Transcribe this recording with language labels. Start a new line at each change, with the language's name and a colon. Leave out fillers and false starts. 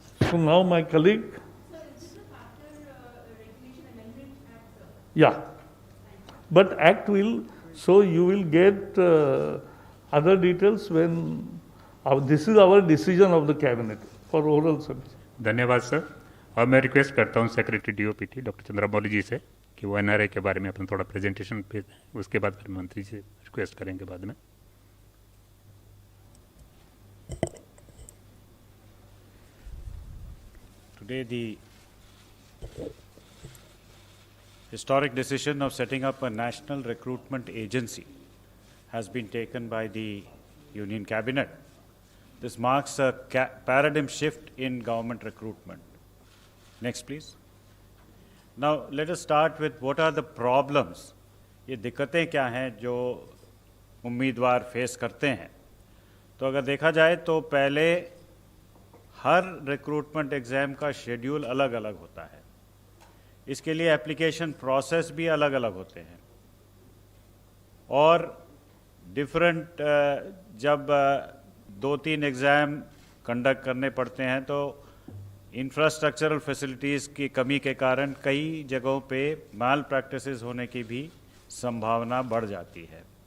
English: So now my colleague. Sir, is this a factor regulation amendment act, sir? Yeah. But Act will, so you will get other details when, this is our decision of the cabinet for oral service.
Hindi: धन्यवाद sir. और मैं request करता हूँ secretary DOPT doctor Chandramouli जी से कि वो NRI के बारे में अपना थोड़ा प्रेजेंटेशन पे, उसके बाद फिर मंत्री से रिक्वेस्ट करेंगे बाद में।
English: Today, the historic decision of setting up a national recruitment agency has been taken by the Union Cabinet. This marks a paradigm shift in government recruitment. Next, please. Now, let us start with what are the problems.
Hindi: ये दिक्कतें क्या हैं जो उम्मीदवार face करते हैं। तो अगर देखा जाए तो पहले हर रिक्रूटमेंट एग्ज़ाम का शेड्यूल अलग अलग होता है। इसके लिए एप्लीकेशन प्रोसेस भी अलग अलग होते हैं और डिफरेंट जब 2-3 एग्ज़ाम कंडक्ट करने पड़ते हैं तो इंफ्रास्ट्रक्चरल फैसिलिटीज़ की कमी के कारण कई जगहों पे माल प्रैक्टिसेस होने की भी संभावना बढ़ जाती है।